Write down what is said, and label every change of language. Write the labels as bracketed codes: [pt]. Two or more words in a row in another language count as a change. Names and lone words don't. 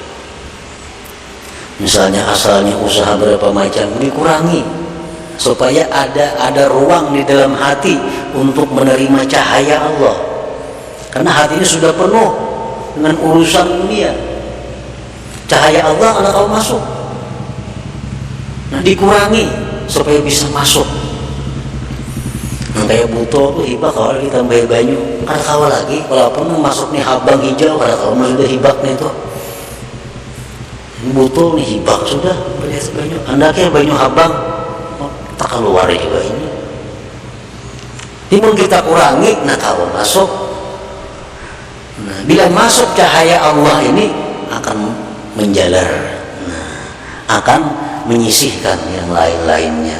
[bjn] Misalnya asalnya usaha berapa macam, dikurangi supaya ada ruang di dalam hati untuk menerima cahaya Allah. Karena hati ini sudah penuh dengan urusan dunia. Cahaya Allah anak kau masuk. Nah, dikurangi supaya bisa masuk. Nah, kayak butuh tuh hibak kalau ditambah banyu, kada kawa lagi. Walaupun masuk nih habang hijau, kada kawa sudah hibak nih tuh. Butuh nih hibak sudah berhias banyu, andaknya banyu habang tak keluar juga ini. Timun kita kurangi, nah kalau masuk. Nah, bila masuk cahaya Allah ini akan menjalar, akan menyisihkan yang lain-lainnya.